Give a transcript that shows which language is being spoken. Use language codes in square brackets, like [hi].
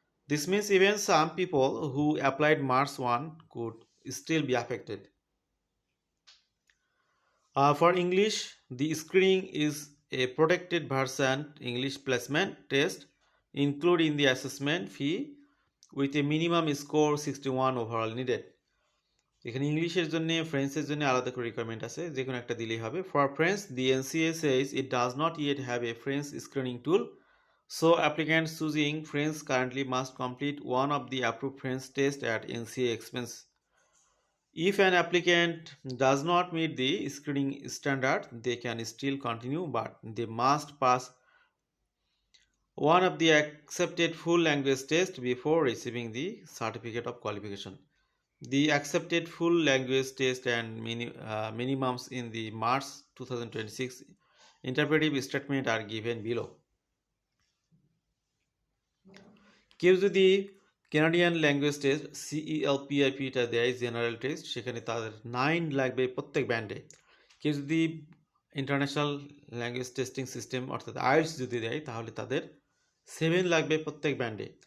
[en] This means even some people who applied March 1 could still be affected. For English, the screening is a protected version English placement test included in the assessment fee with a minimum score 61 overall needed. [bn] এখানে ইংলিশের জন্য ফ্রেঞ্চের জন্য আলাদা করে requirement আছে, যে কোনো একটা দিলেই হবে। [en] For French, the NCA says it does not yet have a French screening tool, so applicants choosing French currently must complete one of the approved French tests at NCA expense. If an applicant does not meet the screening standard, they can still continue, but they must pass one of the accepted full language tests before receiving the certificate of qualification. The accepted full language test and minimums in the March 2026 interpretive statement are given below. [bn] কেউ যদি Canadian language test CELPIPটা দেয় general test, সেখানে তাদের 9 লাগবে প্রত্যেক ব্যান্ডে। কেউ যদি ইন্টারন্যাশনাল ল্যাঙ্গুয়েজ টেস্টিং সিস্টেম অর্থাৎ আইএলটিএস যদি দেয় তাহলে তাদের 7 লাগবে প্রত্যেক ব্যান্ডে।